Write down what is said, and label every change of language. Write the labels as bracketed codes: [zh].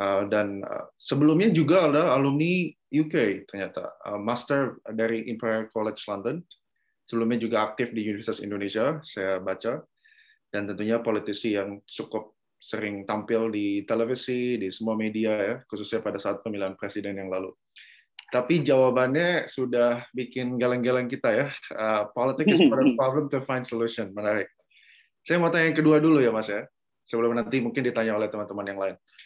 [id] Dan sebelumnya juga ada alumni UK ternyata, master dari Imperial College London. Sebelumnya juga aktif di Universitas Indonesia, saya baca. Dan tentunya politisi yang cukup sering tampil di televisi, di semua media ya, khususnya pada saat pemilihan presiden yang lalu. Tapi jawabannya sudah bikin geleng-geleng kita ya. [en] Politics is part of problem to find solution. [id] Menarik. Saya mau tanya yang kedua dulu ya Mas ya, sebelum nanti mungkin ditanya oleh teman-teman yang lain.